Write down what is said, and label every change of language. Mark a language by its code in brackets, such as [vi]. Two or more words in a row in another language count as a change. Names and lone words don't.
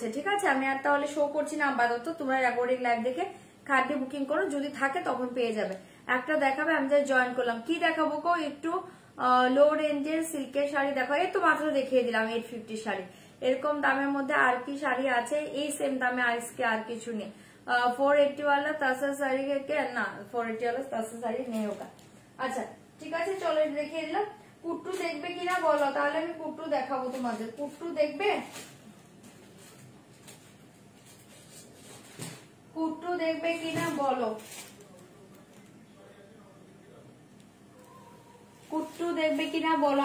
[bn] ঠিক আছে, আমি আর তাহলে শো করছি না আপাতত, তোমরা [en] recording live [bn] দেখে খাদি বুকিং করো, যদি থাকে তখন পেয়ে যাবে। একটা দেখাবে, আমি যাই জয়েন করলাম। কি দেখাবো কো? একটু লো রেঞ্জের সিল্কের শাড়ি দেখো। এই তো মাত্র দেখিয়ে দিলাম 850 শাড়ি। এরকম দামের মধ্যে আর কি শাড়ি আছে? এই সেম দামে আজকে আর কিছু নেই। [hi] 480 वाला तासा साड़ी के ना 480 वाला तासा साड़ी नहीं होगा। [bn] আচ্ছা ঠিক আছে, চলো দেখিয়ে দিলাম। কুট্টু দেখবে কিনা বলো, তাহলে আমি কুট্টু দেখাবো তোমাদের। কুট্টু দেখবে? কুট্টু দেখবে কিনা বলো, কুট্টু দেখবে কিনা বলো।